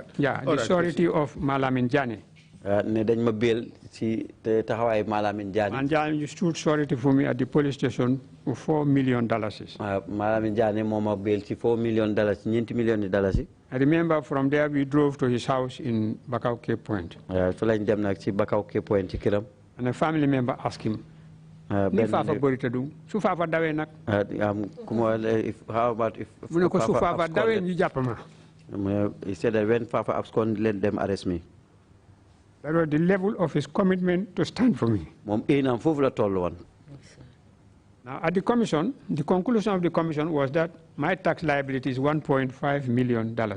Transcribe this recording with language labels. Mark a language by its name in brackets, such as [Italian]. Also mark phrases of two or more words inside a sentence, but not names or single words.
[English] Yeah, the surety of Malamin Jani. And you stood surety for me at the police station for $4 million. I remember from there we drove to his house in Bakau Cape Point. And a family member asked him, [Wolof] ni Fafa borita du su Fafa dawe nak [English] how about if Fafa dawe [Wolof] ñu japp ma. [English] He said that when Fafa absconded, let them arrest me. That was the level of his commitment to stand for me. Now at the commission, the conclusion of the commission was that my tax liability is $1.5 million.